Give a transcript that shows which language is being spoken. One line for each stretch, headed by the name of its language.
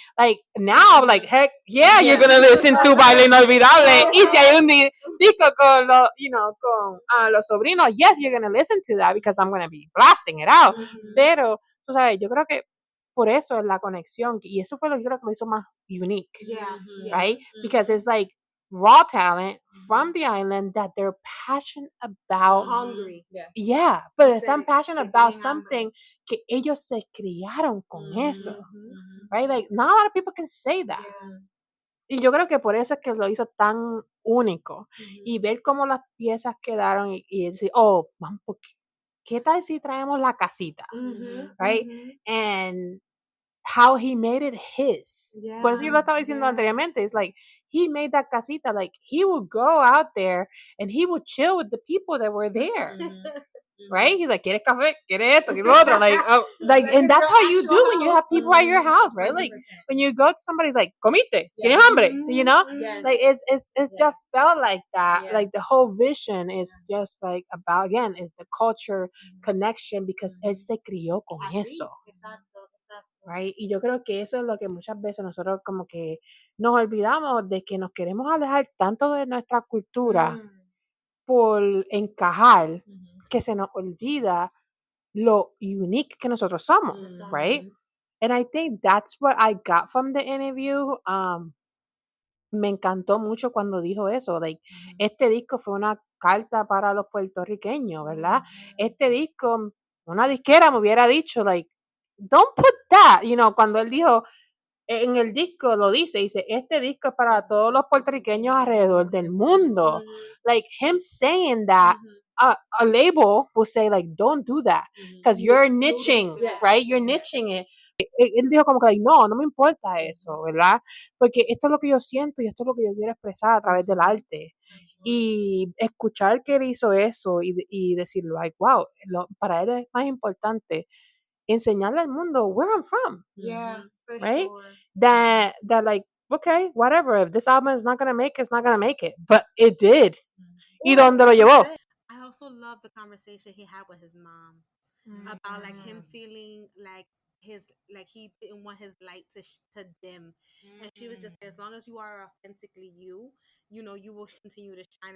English: Like, now, like, heck, you're gonna listen to Baile Inolvidable,
Spanish: y si hay un disco con los, con los sobrinos,
English: yes, you're gonna listen to that because I'm gonna be blasting it out,
Spanish: pero, tú sabes, yo creo que por eso es la conexión, y eso fue lo que yo creo que lo hizo más unique, right?
English: Because it's like raw talent from the island that they're passionate about. Hungry.
Spanish: Yeah, but están
English: passionate about something
Spanish: que ellos se criaron con eso. Right?
English: Like, not a lot of people can say that.
Spanish: Y yo creo que por eso es que lo hizo tan único. Y ver cómo las piezas quedaron y decir, oh, vamos, ¿qué tal si traemos la casita? Right?
English: And how he made it his.
Spanish: Por eso yo lo estaba diciendo anteriormente.
English: It's like, he made that casita, like, he would go out there and he would chill with the people that were there.
Spanish: Right?
English: He's like,
Spanish: ¿quieres café? ¿Quieres esto? ¿Quieres lo otro?
English: Like, and that's how you do when you have people at your house, right? Like, when you go to somebody's like,
Spanish: ¿comiste? ¿Tienes hambre?
English: You know? Like, it's just felt like that. Like, the whole vision is just like about, again, is the culture connection because
Spanish: él se crió con eso.
English: Right?
Spanish: Y yo creo que eso es lo que muchas veces nosotros como que nos olvidamos de que nos queremos alejar tanto de nuestra cultura por encajar que se nos olvida lo unique que nosotros somos, right?
English: And I think that's what I got from the interview.
Spanish: Me encantó mucho cuando dijo eso, like, este disco fue una carta para los puertorriqueños, ¿verdad? Este disco, una disquera me hubiera dicho, like,
English: don't put that,
Spanish: cuando él dijo, en el disco lo dice, este disco es para todos los puertorriqueños alrededor del mundo.
English: Like, him saying that, a label will say, like, don't do that, because you're niching, right? You're niching it.
Spanish: Él dijo como que, like, no me importa eso, ¿verdad? Porque esto es lo que yo siento y esto es lo que yo quiero expresar a través del arte. Y escuchar que él hizo eso y decirlo, like, wow, para él es más importante enseñarle al mundo
English: where I'm from. Yeah, for right? sure. That like, okay, whatever. If this album is not gonna make it, it's not gonna make it. But it did.
Spanish: ¿Y dónde lo llevó?
English: I also love the conversation he had with his mom about like him feeling like he didn't want his light to dim, and she was just, as long as you are authentically you will continue to shine.